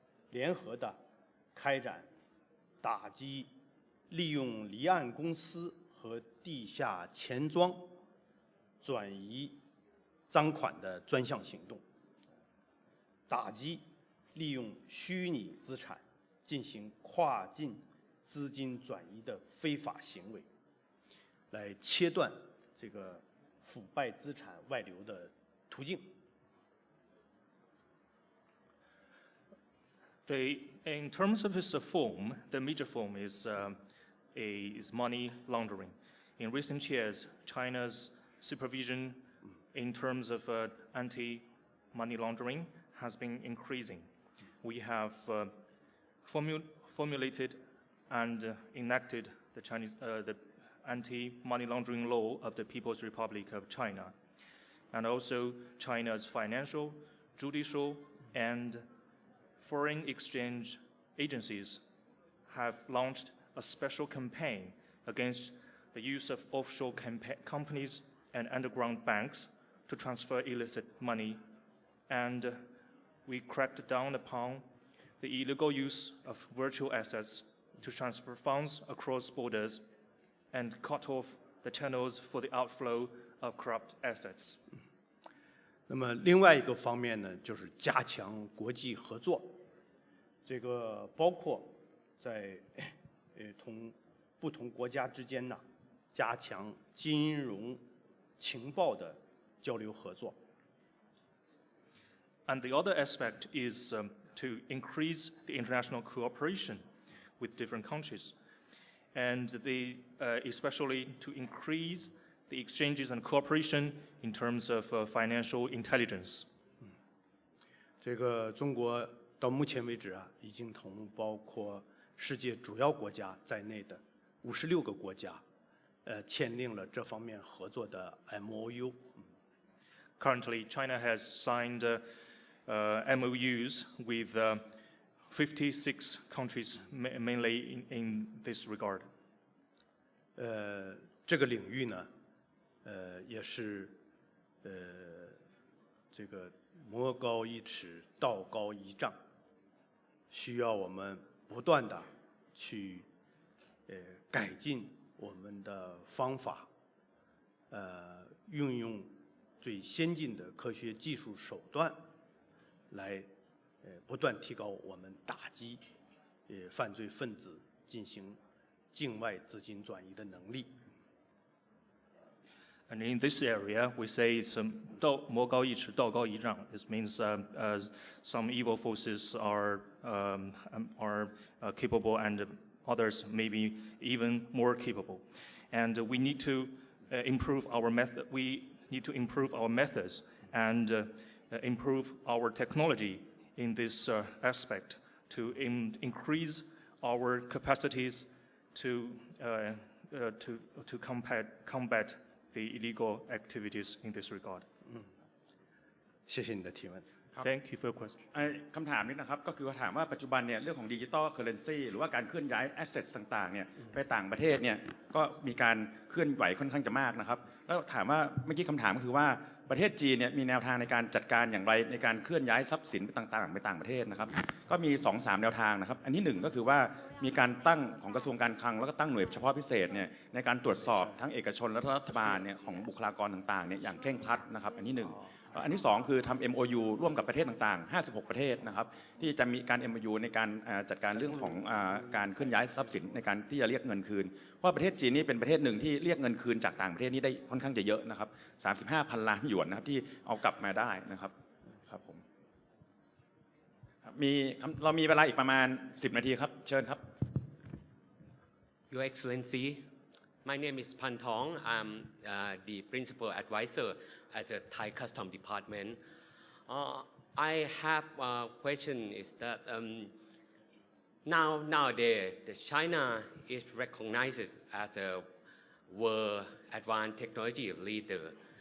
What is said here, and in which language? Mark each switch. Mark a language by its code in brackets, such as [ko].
[zh] 联合的开展打击利用离岸公司和地下钱庄转移赃款的专项行动，打击利用虚拟资产进行跨境资金转移的非法行为，来切断这个腐败资产外流的途径。 [en] In terms of its form, the major form is money laundering. In recent years, China's supervision in terms of anti-money laundering has been increasing. We have formulated and enacted the anti-money laundering law of the People's Republic of China, and also China's financial, judicial, and foreign exchange agencies have launched a special campaign against the use of offshore companies and underground banks to transfer illicit money, and we cracked down upon the illegal use of virtual assets to transfer funds across borders and cut off the channels for the outflow of corrupt assets. [zh] 那么另外一个方面呢，就是加强国际合作，包括在同不同国家之间呢，加强金融情报的交流合作。 [en] And the other aspect is to increase the international cooperation with different countries, and especially to increase the exchanges and cooperation in terms of financial intelligence. [zh] 中国到目前为止啊，已经同包括世界主要国家在内的56个国家，签订了这方面合作的 MOU。 [en] Currently, China has signed MOUs with 56 countries, mainly in this regard. [zh] 这个领域呢，也是这个魔高一尺，道高一丈，需要我们不断的去改进我们的方法，运用最先进的科学技术手段，来不断提高我们打击犯罪分子进行境外资金转移的能力。 [en] And in this area, we say it's [zh] 魔高一尺，道高一丈. [en] This means some evil forces are capable, and others maybe even more capable. And we need to improve our method. We need to improve our methods and improve our technology in this aspect to increase our capacities to combat the illegal activities in this regard. [zh] 谢谢你的提问。 [en] Thank you for your question. [th] คำถามนี้นะครับก็คือถามว่าปัจจุบันเนี่ยเรื่องของดิจิตอลเคอเรนซีหรือว่าการเคลื่อนย้ายแอสเซทต่างๆเนี่ยไปต่างประเทศเนี่ยก็มีการเคลื่อนไหวค่อนข้างจะมากนะครับแล้วถามว่าเมื่อกี้คำถามก็คือว่าประเทศจีนเนี่ยมีแนวทางในการจัดการอย่างไรในการเคลื่อนย้ายทรัพย์สินต่างๆไปต่างประเทศนะครับก็มี 2-3 แนวทางนะครับอันที่1ก็คือว่า มีการตั้งของกระทรวงการคลังแล้วก็ตั้งหน่วยเฉพาะพิเศษเนี่ยในการตรวจสอบทั้งเอกชนและรัฐบาลเนี่ยของบุคลากรต่างๆเนี่ยอย่างเคร่งครัดนะครับอันที่1อันที่2คือทำ MOU ร่วมกับประเทศต่างๆ56ประเทศนะครับที่จะมีการ MOU ในการจัดการเรื่องของ การเคลื่อนย้ายทรัพย์สินในการที่จะเรียกเงินคืนเพราะประเทศจีนนี่เป็นประเทศหนึ่งที่เรียกเงินคืนจากต่างประเทศนี้ได้ค่อนข้างจะเยอะนะครับ35,000 ล้านหยวนนะครับที่เอากลับมาได้นะครับครับผมเรามีเวลาอีกประมาณ10 นาทีครับเชิญครับ [en] Your Excellency, my name is Pan Thong. I'm the principal advisor at the Thai Custom Department. I have a question is that nowadays China is recognized as a world advanced technology leader.